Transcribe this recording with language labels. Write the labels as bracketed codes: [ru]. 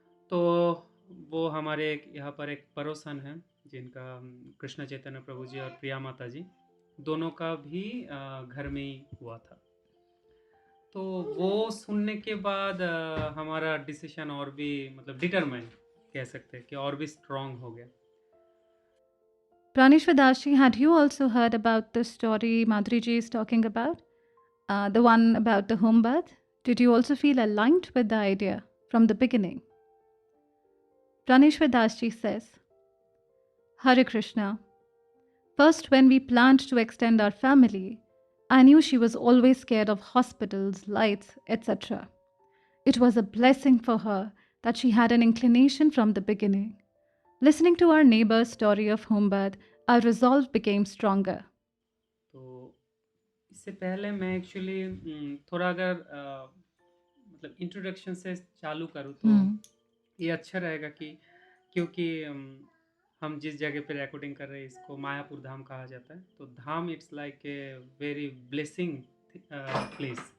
[hi] तो वो हमारे एक यहाँ पर एक पड़ोसन हैं जिनका कृष्ण चैतन्य प्रभु जी और प्रिया माता जी दोनों का भी घर में ही हुआ था। तो वो सुनने के बाद हमारा डिसीजन और भी मतलब डिटरमाइन कह सकते हैं कि और भी स्ट्रांग हो गया। [en] Praneshwar Dashi, had you also heard about the story Madhuriji is talking about? The one about the home birth? Did you also feel aligned with the idea from the beginning? Praneshwar Dashi says, Hare Krishna. First, when we planned to extend our family, I knew she was always scared of hospitals, lights, etc. It was a blessing for her that she had an inclination from the beginning. Listening to our neighbor's story of home birth, our resolve became stronger. [hi] तो इससे पहले मैं actually थोड़ा अगर मतलब introduction से चालू करूँ तो ये अच्छा रहेगा कि क्योंकि हम जिस जगह पे रिकॉर्डिंग कर रहे हैं इसको मायापुर धाम कहा जाता है। [en] तो धाम it's like a very blessing place.